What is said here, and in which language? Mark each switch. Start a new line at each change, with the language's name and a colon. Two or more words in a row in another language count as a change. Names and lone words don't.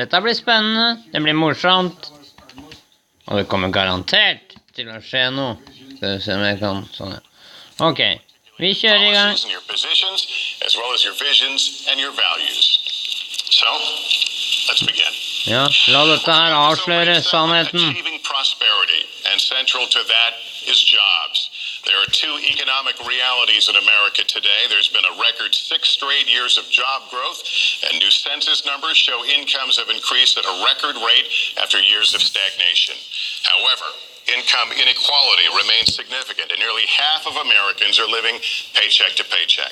Norwegian: Dette blir spennende, det blir morsomt. Og det kommer garantert til å skje noe. Skal vi se om jeg kan sånn, ja. Ok, vi kjører i gang. Ja, la dette her avsløre sannheten.
English: There are two economic realities in America today. There's been a record 6 straight years of job growth, and new census numbers show incomes have increased at a record rate after years of stagnation. However, income inequality remains significant, and nearly half of Americans are living paycheck to paycheck.